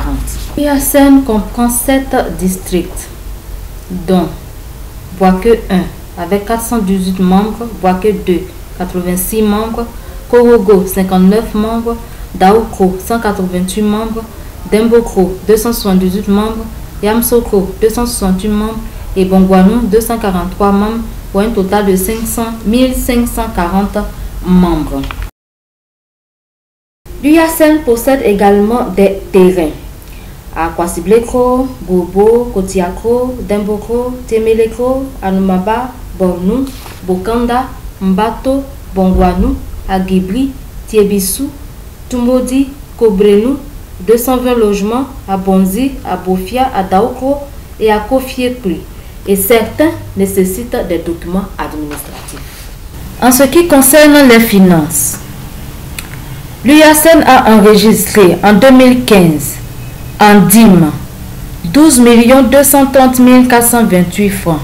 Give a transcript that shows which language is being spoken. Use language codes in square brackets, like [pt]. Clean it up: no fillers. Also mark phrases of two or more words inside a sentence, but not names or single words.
[fr] L'UACN comprend 7 districts, dont Bouaké 1 avec 418 membres, Bouaké 2 86 membres, Korogo 59 membres, Daoukro 188 membres, Dembokro 278 membres, Yamsokro 268 membres et Bongwanou 243 membres pour un total de 1540 membres. L'UACN possède également des terrains à Kwasibleko, Bobo, Kotiako, Demboko, Temeleko, Anumaba, Bornou, Bokanda, Mbato, Bongwanou, Agibri, Tiebisu, Tumodi, Kobrenou, 220 logements à Bonzi, à Bofia, à Daoko et à Kofiepri. Et certains nécessitent des documents administratifs. En ce qui concerne les finances, l'UACN a enregistré en 2015 en dîmes 12 230 428 francs.